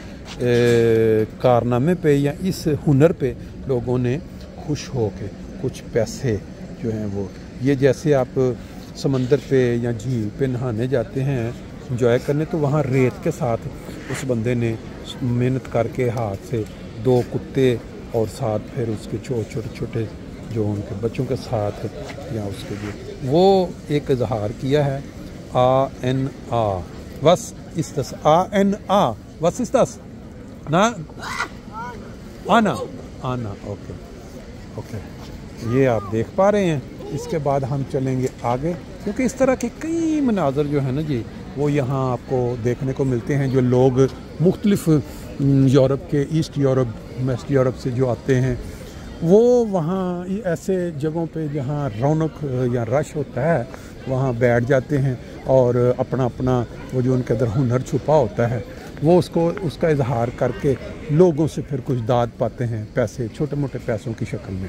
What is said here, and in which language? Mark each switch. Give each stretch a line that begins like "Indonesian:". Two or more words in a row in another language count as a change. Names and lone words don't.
Urdu: کارنامے پہ یا اس ہنر پہ لوگوں نے خوش ہو کے کچھ پیسے جو ہیں وہ، یہ جیسے آپ سمندر پہ یا جھیل پہ نہانے جاتے ہیں انجوائے کرنے، تو وہاں ریت کے ساتھ اس بندے نے محنت کر کے ہاتھ سے 2 کتے اور ساتھ پھر اس کے چھوٹے چھوٹے جو ان کے بچوں کے ساتھ یا اس کے لیے وہ ایک اظہار کیا ہے۔
German: was ist das? Was ist das?
Urdu: آنا اوکے یہ آپ دیکھ پا رہے ہیں۔ اس کے بعد ہم چلیں گے آگے، کیونکہ اس طرح کے کئی مناظر جو ہیں نا جی وہ یہاں آپ کو دیکھنے کو ملتے ہیں، جو لوگ مختلف یورپ کے
English: East Europe West Europe
Urdu: سے جو آتے ہیں وہ وہاں ایسے جگہوں پہ جہاں رونق یا رش ہوتا ہے وہاں بیٹھ جاتے ہیں، اور اپنا وہ جو ان کے اندر ہنر چھپا ہوتا ہے وہ اس کا اظہار کر کے لوگوں سے پھر کچھ داد پاتے ہیں، پیسے چھوٹے موٹے پیسوں کی شکل میں۔